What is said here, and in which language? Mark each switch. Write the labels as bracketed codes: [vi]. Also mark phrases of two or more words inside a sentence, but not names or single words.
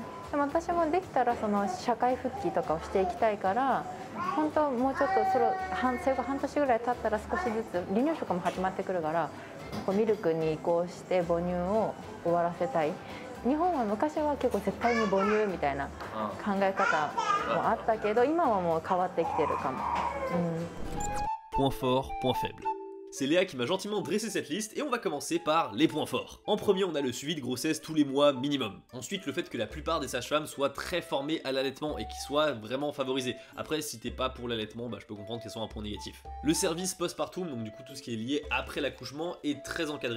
[ja] でも私もできたらその社会復帰とかをしていきたいから、本当もうちょっと生後半年ぐらい経ったら少しずつ離乳食も始まってくるから、ミルクに移行して母乳を終わらせたい。日本は昔は結構絶対に母乳みたいな考え方もあったけど、今はもう変わってきてるかも。 [fr] Point fort, point faible. C'est Léa qui m'a gentiment dressé cette liste et on va commencer par les points forts. En premier, on a le suivi de grossesse tous les mois minimum. Ensuite, le fait que la plupart des sages-femmes soient très formées à l'allaitement et qu'ils soient vraiment favorisées. Après, si t'es pas pour l'allaitement, bah, je peux comprendre qu'elles sont un point négatif. Le service postpartum, donc du coup tout ce qui est lié après l'accouchement, est très encadré.